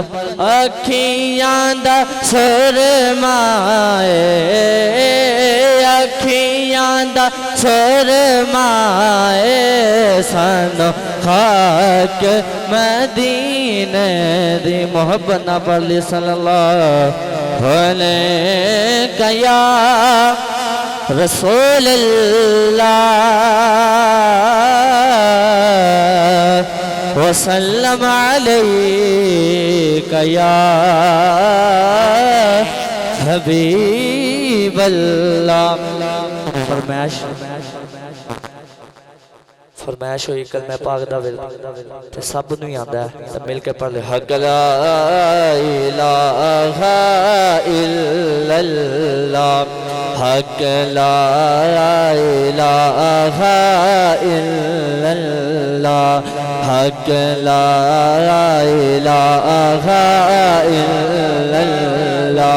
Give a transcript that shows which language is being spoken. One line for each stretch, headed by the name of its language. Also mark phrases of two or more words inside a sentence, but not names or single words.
Punjabi: اکھیاں دا سرمائے، اکھیاں دا سرمائے سانوں خاک مدینے دی. محبت نال پڑھ لی
Arabic: صلى الله عليه يا رسول الله وسلم عليك يا حبيب الله.
Punjabi: فرمائش ہوئی کلمے پاک دا تے سب نوں آندا ہے تے مل کے پڑھ لے.
Arabic: حق لا إله إلا الله، حق لا إله إلا الله، حق لا إله إلا الله.